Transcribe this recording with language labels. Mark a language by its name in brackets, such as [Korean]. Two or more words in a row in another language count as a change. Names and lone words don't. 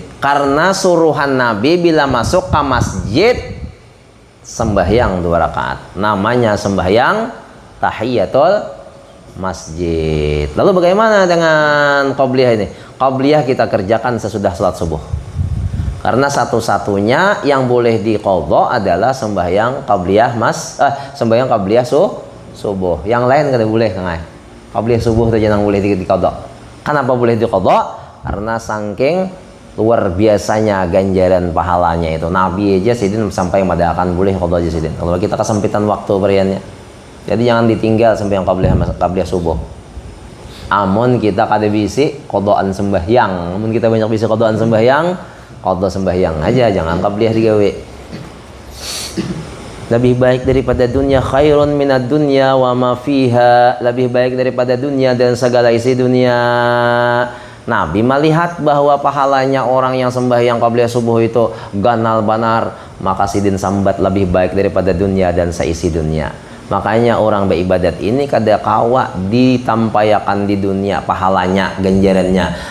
[Indonesian] Karena suruhan Nabi bila masuk ke masjid sembahyang 2 rakaat. Namanya sembahyang tahiyatul masjid. Lalu bagaimana dengan qabliyah ini? Qabliyah kita kerjakan sesudah salat subuh. Karena satu-satunya yang boleh diqadha adalah sembahyang qabliyah sembahyang qabliyah subuh. [Banjar] Yang lain kada boleh, Kang Ai. Qabliyah subuh saja yang boleh diqadha. [Indonesian] Kenapa boleh diqadha? Karena saking luar biasanya ganjaran pahalanya itu. [Banjar] Nabi aja sidin sampai madakan boleh qadha aja sidin. Kalau kita kesempitan waktu beriannya. Jadi jangan ditinggal sembahyang qabliyah subuh. Amun kita kada bisi qadhaan sembahyang. Amun kita banyak bisi qadhaan sembahyang, qadha sembahyang aja, jangan qabliyah digawe. [Indonesian] Lebih baik daripada dunia, [Arabic] خير من الدنيا وما فيها. [Banjar] Lebih baik daripada dunia dan segala isi dunia. Nabi melihat bahwa pahalanya orang yang sembahyang qabliyah subuh itu ganal banar, maka sidin sambat lebih baik daripada dunia dan seisi dunia. Makanya orang beribadat ini kada kawa ditampayakan di dunia pahalanya, ganjarannya.